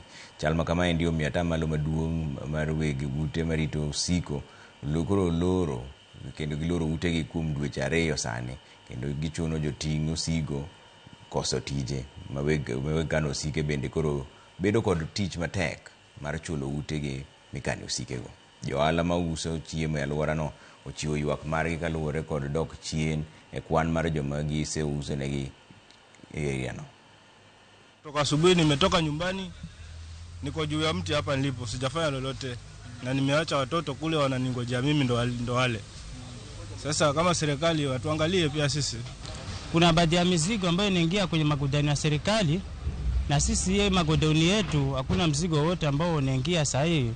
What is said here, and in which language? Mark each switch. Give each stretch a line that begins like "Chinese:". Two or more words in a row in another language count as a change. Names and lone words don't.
Luo (Kenya and Tanzania): Chal ma kama endi omiyo atamalo maduong' mar weg ute marito osiko koro loro kendo giloro utegi kuom dweche 2 sani, kendo gichuno joting'o sigo koso tije. Maweg kano osike bende koro bedo kod tich matek mar chulo utegi mikane osikego. Johala ma uso chiemo e alworano ochiwo ywak margi kaluwore kod dok chien e kwan mar joma giseuso negi e area no.
Swahili: Toka asubuhi nimetoka nyumbani, niko juu ya mti hapa nilipo, sijafanya lolote na nimeacha watoto kule wananingojea mimi ndo wale. Sasa kama serikali watuangalie pia sisi. Kuna baadhi ya mizigo ambayo inaingia kwenye magodani ya serikali, na sisi ye magodani yetu hakuna mzigo wote ambao unaingia sahihi.